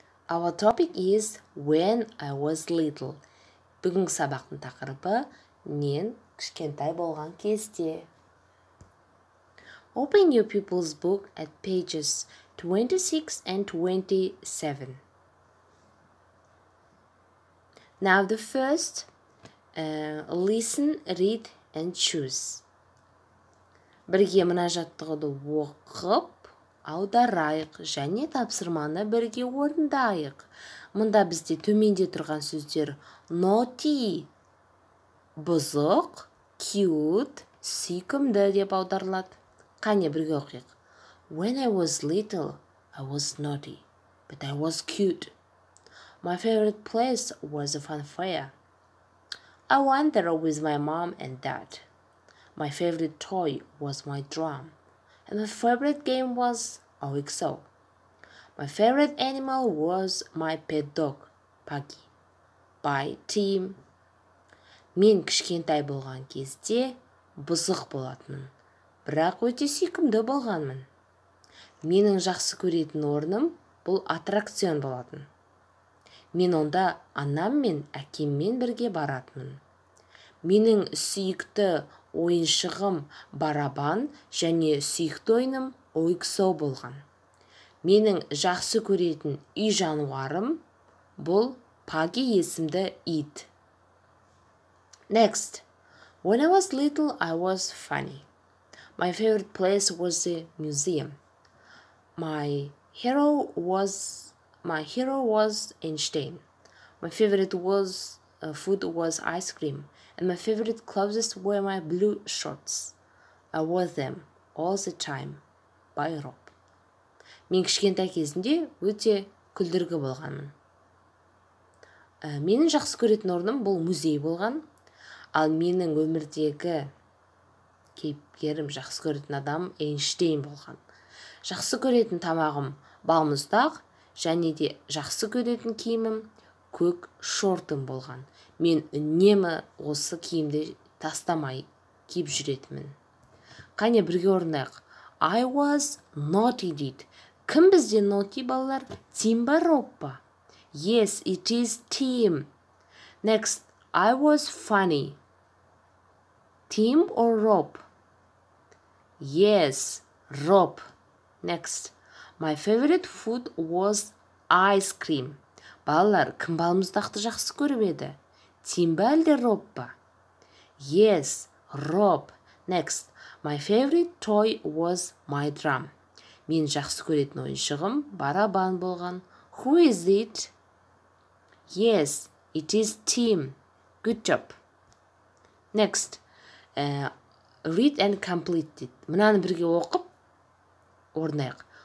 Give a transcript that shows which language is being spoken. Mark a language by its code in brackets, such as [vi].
[en] Our topic is when I was little. [kk] Бүгінгі сабақтың тақырыбы мен кішкентай болған кезде. [en] Open your pupils book at pages 26 and 27. Now the first, listen, read and choose. [kk] Бірге мына жаттығуды оқып, аударайық және тапсырманы бірге орындайық. Мұнда бізде төменде тұрған сөздер naughty, бұзық, cute, сүйкімді деп аударылады. Қане бірге оқиық. [en] When I was little, I was naughty, but I was cute. My favorite place was a fun fair. I went there with my mom and dad. My favorite toy was my drum, and my favorite game was OXO. My favorite animal was my pet dog, Puggy. By Tim. [kk] Мен кішкентай болған кезде бұзық болатынмын, бірақ өте сүйкімді болғанмын. Менің жақсы көретін орным бұл аттракцион болатын. Мен онда анам мен әкеммен бірге баратынмын. Менің сүйікті ойыншығым барабан және сүйікті ойыным OXO болған. Менің жақсы көретін үй жануарым бұл Puggy есімді ит. [en] Next. When I was little, I was funny. My favorite place was the museum. My hero was Einstein. My favorite food was ice cream. And my favorite clothes were my blue shorts. I wore them all the time. By Rob. [kk] Мен кішкентай кезінде өте күлдіргі болғанмын. Менің жақсы көретін орным бұл музей болған. Ал менің өмірдегі кейіпкерім, жақсы көретін адам Эйнштейн болған. Жақсы көретін тамағым балмұздақ және де жақсы көретін киімім көк шортым болған. Мен үнемі осы киімді тастамай киіп жүретінмін. Қане бірге орындайық. [en] I was naughty [kk] дейді. Кім бізде naughty балалар? Тим ба, Роб па? [en] Yes, it is Tim. Next, I was funny. Tim or Rob? Yes, Rob. Next, my favorite food was ice cream. [kk] Балалар, кім балмұздақты жақсы көріп еді? Тим ба әлде Роб па? [en] Yes, Rob. Next, my favorite toy was my drum. [kk] Мен жақсы көретін ойыншығым барабан болған. [en] Who is it? Yes, it is Tim. Good job. Next, read and complete it. [kk] Мынаны бірге оқып орындайық.